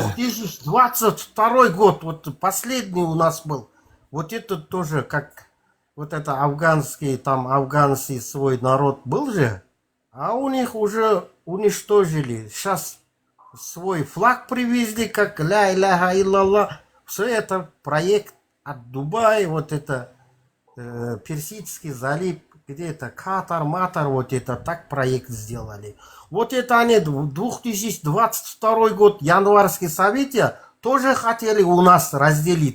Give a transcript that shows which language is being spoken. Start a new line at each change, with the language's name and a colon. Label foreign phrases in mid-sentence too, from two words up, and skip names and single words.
Russian: 2022 год, вот последний у нас был. Вот это тоже как вот это афганский, там афганский свой народ был же, а у них уже уничтожили. Сейчас свой флаг привезли, как
Arabic: لا إله إلا الله.
Russian: Все это проект от Дубая, вот это Персидский залив, где это Катар, Матар, вот это так проект сделали. Вот это они 2022 год, январские события, тоже хотели у нас разделить.